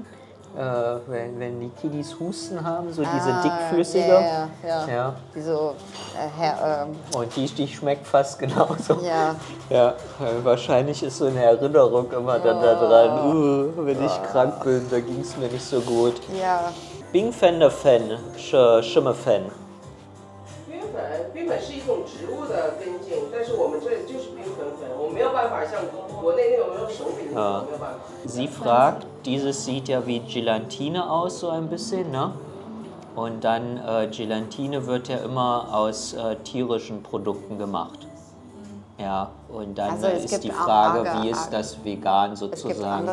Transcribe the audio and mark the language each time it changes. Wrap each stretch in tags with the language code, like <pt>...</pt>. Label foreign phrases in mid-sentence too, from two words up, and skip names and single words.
<de>Wenn die Kiddies Husten haben, so diese dickflüssige. Ja. Ja. Die so, Und die schmeckt fast genauso. ja. Ja, wahrscheinlich ist so eine Erinnerung immer dann da dran, wenn ich krank bin, da ging es mir nicht so gut. Ja.</de> <zh>Bingfen 的粉是什么粉？冰粉是一种植物的根茎，但是我们这里就是冰粉粉，我没有办法像国内那种没有手柄的，我没有办法。</zh> <de>Sie fragt, dieses sieht ja wie Gelatine aus, so ein bisschen, ne? Und dann Gelatine wird ja immer aus tierischen Produkten gemacht. Ja, und dann Also es ist gibt die auch Frage, Agar- wie ist das vegan Es gibt sozusagen?</de>